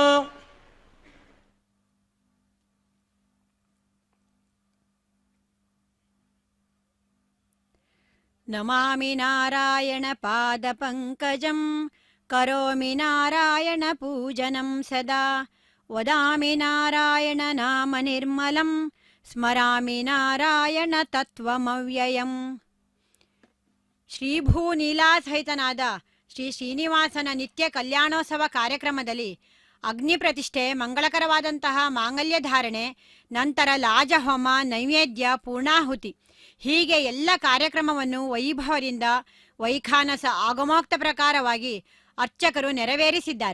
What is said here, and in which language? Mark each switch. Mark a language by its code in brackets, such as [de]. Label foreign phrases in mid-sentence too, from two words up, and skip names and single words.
[sa] नमामि नारायण पादपङ्कजं करोमि नारायण पूजनं सदा वदामि नारायण नाम निर्मलं स्मरामि नारायण तत्त्वमव्ययम् [kn] ಶ್ರೀಭೂನೀಲಾಸಹಿತನಾದ ಶ್ರೀ ಶ್ರೀನಿವಾಸನ ನಿತ್ಯ ಕಲ್ಯಾಣೋತ್ಸವ ಕಾರ್ಯಕ್ರಮದಲ್ಲಿ ಅಗ್ನಿ ಪ್ರತಿಷ್ಠೆ, ಮಂಗಳಕರವಾದಂತಹ ಮಾಂಗಲ್ಯ ಧಾರಣೆ, ನಂತರ ಲಾಜಹೋಮ, ನೈವೇದ್ಯ, ಪೂರ್ಣಾಹುತಿ ಹೀಗೆ ಎಲ್ಲ ಕಾರ್ಯಕ್ರಮವನ್ನು ವೈಭವದಿಂದ ವೈಖಾನಸ ಆಗಮೋಕ್ತ ಪ್ರಕಾರವಾಗಿ ಅರ್ಚಕರು ನೆರವೇರಿಸಿದ್ದಾರೆ.